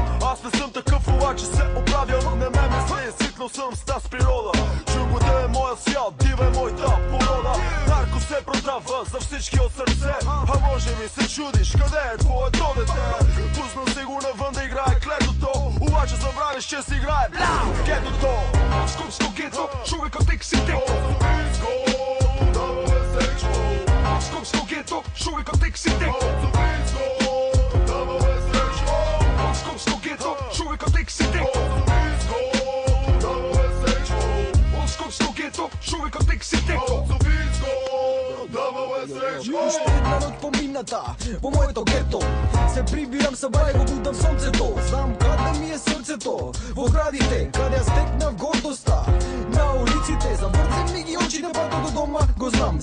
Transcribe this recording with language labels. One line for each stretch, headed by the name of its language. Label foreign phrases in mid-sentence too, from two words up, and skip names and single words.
Bulgarian: Аз не съм такъв, обаче се оправям. Не ме мисли, свикнал съм с тази природа. Джунглата е моя свят, дива е моята порода. Нарко се продава за всички от сърце. А може би се чудиш къде е твоето дете. Пуснал си го навън да играе клетото, обаче забравиш, че си играе гетото.
Croatian: Moskovsko geto, čovjeka tek si teko. Moskovsko geto, čovjeka tek si teko. Moskovsko geto, čovjeka tek si teko. Moskovsko geto, čovjeka tek si teko.
Macedonian: Уште една ноќ помината во моето гето. Се прибирам са бај го будам сонцето. Знам каде ми е срцето. Во градите, каде ја стекнав гордоста. На улиците, заврцем ми ги очите, пато до дома го знам.